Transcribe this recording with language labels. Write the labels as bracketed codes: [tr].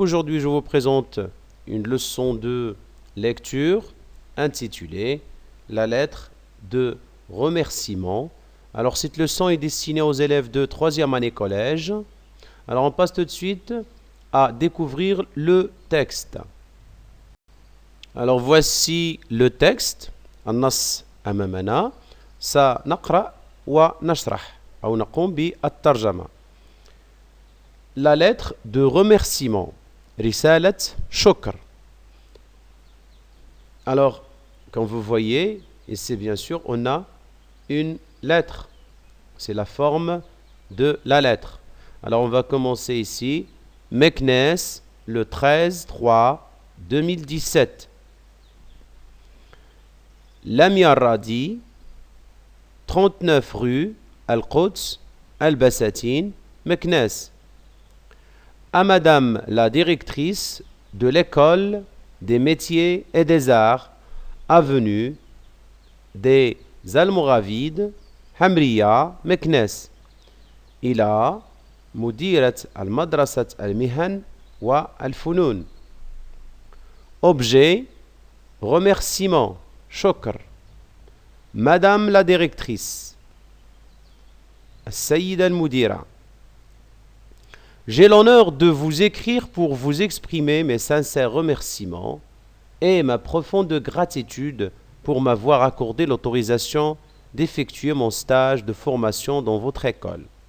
[fr] Aujourd'hui, je vous présente une leçon de lecture intitulée La lettre de remerciement. Alors, cette leçon est destinée aux élèves de 3e année collège. Alors, on passe tout de suite à découvrir le texte. Alors, voici le texte. [ar] النص أمامنا سنقرأ ونشرح أو نقوم بالترجمة. [fr] La lettre de remerciement. [ar] رسالة شكر. [fr] Alors, comme vous voyez, ici bien sûr, on a une lettre. C'est la forme de la lettre. Alors, on va commencer ici. Meknes, le 13/3/2017. Lamia Radi, 39 rue Al-Quds, Al-Bassatine, Meknes. À Madame la directrice de l'école des métiers et des arts, avenue des Almoravides, Hamriya, Meknes. [ar] إلى مديرة المدرسة المهن والفنون. [fr] Objet, remerciement, [ar] شكر. [fr] Madame la directrice, [ar] السيدة المديرة. [fr] J'ai l'honneur de vous écrire pour vous exprimer mes sincères remerciements et ma profonde gratitude pour m'avoir accordé l'autorisation d'effectuer mon stage de formation dans votre école.